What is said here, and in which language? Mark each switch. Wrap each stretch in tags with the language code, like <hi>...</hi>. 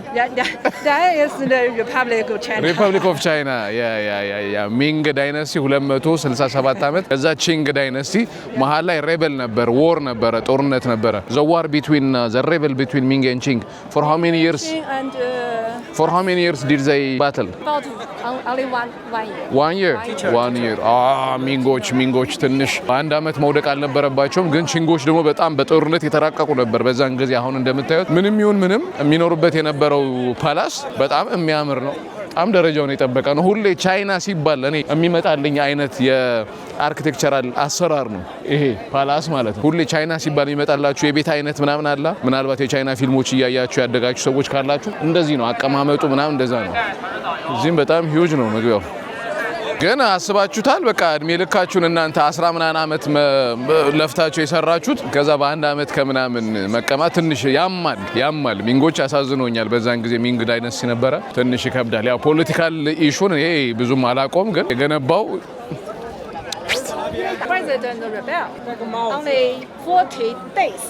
<en>That is the Republic of China. Republic of China. Yeah.</en> <am>Ming Dynasty 267 ዓመት ከዛ Qing Dynasty መሃል ላይ rebel ነበር, war ነበረ, ጦርነት ነበረ.</am> <en>The war between the rebel between Ming and Qing for how many years? And for how many years did they battle? about only one year. 1 year.</en> <am>ሚንጎች ትንሽ አንድ አመት መውደቅ አልነበረባቸውም፣ ግን ቺንጎች ደግሞ በጣም በጦርነት የተራቀቁ ነበር በዛን ጊዜ። አሁን እንደምታዩት ምንም ይሁን ምንም የሚኖሩበት የነበረው ፓላስ በጣም የሚያምር ነው። በጣም ደረጃውን የጠበቀ ነው። ሁሌ ቻይና ሲባል እኔ የሚመጣልኝ አይነት የአርኪቴክቸራል አሰራር ነው ይሄ ፓላስ ማለት ነው። ሁሌ ቻይና ሲባል የሚመጣላችሁ የቤት አይነት ምናምን አላ። ምናልባት የቻይና ፊልሞች እያያችሁ ያደጋችሁ ሰዎች ካላችሁ እንደዚህ ነው አቀማመጡ ምናምን እንደዛ ነው። እዚህም በጣም ሂውጅ ነው መግቢያው። ግን አስባችሁታል? በቃ እድሜ ልካችሁን እናንተ 10 ምናምን ዓመት ለፍታችሁ የሰራችሁት ከዛ በአንድ አመት ከምናምን መቀማት ትንሽ ያማል። ሚንጎች ያሳዝኖኛል። በዛን ጊዜ ሚንግ ዳይነስቲ ነበረ። ትንሽ ይከብዳል። ያው ፖለቲካል ኢሹን ይሄ ብዙም አላቆም፣ ግን የገነባው</am> <en>President rebel only 40 days.</en>